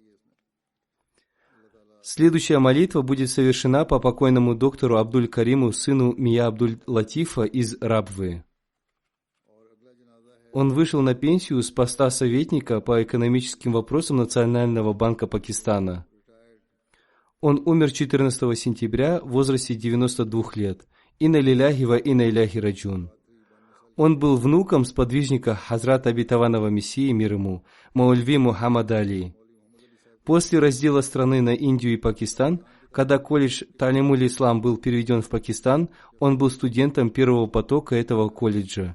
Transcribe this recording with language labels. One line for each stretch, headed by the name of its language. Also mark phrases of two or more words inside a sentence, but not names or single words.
Russian: Следующая молитва будет совершена по покойному доктору Абдуль-Кариму, сыну Мия Абдуль-Латифа из Рабвы. Он вышел на пенсию с поста советника по экономическим вопросам Национального банка Пакистана. Он умер 14 сентября в возрасте 92 лет.
Arabic: إنا لله وإنا إليه راجعون.
Russian: Он был внуком сподвижника Хазрата Обетованного Мессии, мир ему, Маульви Мухаммада Али. После раздела страны на Индию и Пакистан, когда колледж Талимуль Ислам был переведен в Пакистан, он был студентом первого потока этого колледжа.